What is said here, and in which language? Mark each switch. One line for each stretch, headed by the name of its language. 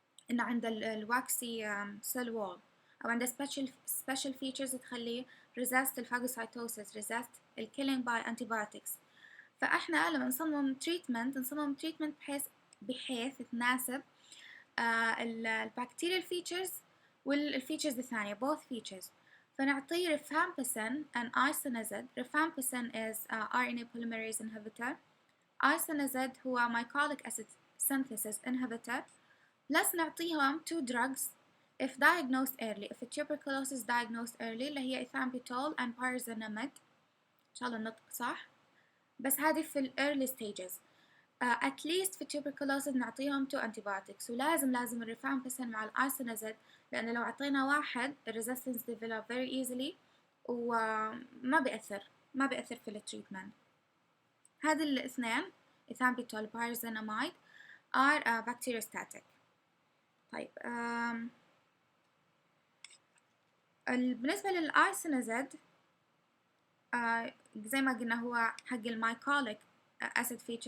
Arabic: إنه عنده الواكسي سيل وول، أو عنده
English: special features
Arabic: تخليه resist الفاجوسايتوسيس، resist الكيلينج باي antibiotics. فإحنا لما نصمم تريتمنت بحيث تناسب البكتيريال features والفيتشرز الثانية
English: both features. فنعطيه rifampicin and isoniazid. rifampicin is RNA polymerase inhibitor. isoniazid هو mycolic acid synthesis inhibitor. plus نعطيهم 2 drugs if diagnosed early, if tuberculosis diagnosed early،
Arabic: اللي هي
English: ethambutol and pyrazinamide.
Arabic: إن شاء الله النطق صح، بس هذه في ال
English: early stages. at least
Arabic: في tuberculosis نعطيهم
English: 2 antibiotics،
Arabic: ولازم الريفامبيسين مع الآيسونازيد، لأن لو عطينا واحد
English: resistance develop very easily
Arabic: وما بيأثر في التريتمنت. هذه الاثنين
English: ethambutol pyrazinamide are bacteriostatic.
Arabic: طيب بالنسبة للآيسونازيد زي ما قلنا هو حق المايكوليك acid feature.